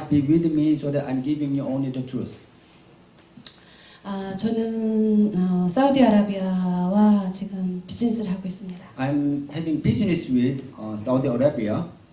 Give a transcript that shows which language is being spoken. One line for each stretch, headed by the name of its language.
English: God be with me so that I'm giving you only the truth.
Korean: 저는 사우디아라비아와 지금 비즈니스를 하고 있습니다.
English: I'm having business with Saudi Arabia.